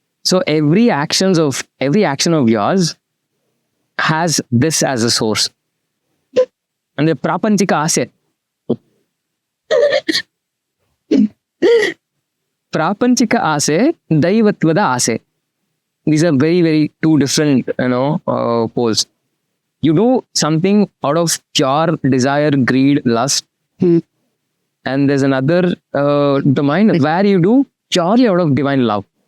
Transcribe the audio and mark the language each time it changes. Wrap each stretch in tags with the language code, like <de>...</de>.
<en>So every action of yours has this as a source.</en> <kn>ಅಂದ್ರೆ ಪ್ರಾಪಂಚಿಕ ಆಸೆ, ಪ್ರಾಪಂಚಿಕ ಆಸೆ, ದೈವತ್ವದ ಆಸೆ.</kn> <en>These are very, very two different, poles. You do something out of pure desire, greed, lust. And there's another domain where you do purely out of divine love.</en>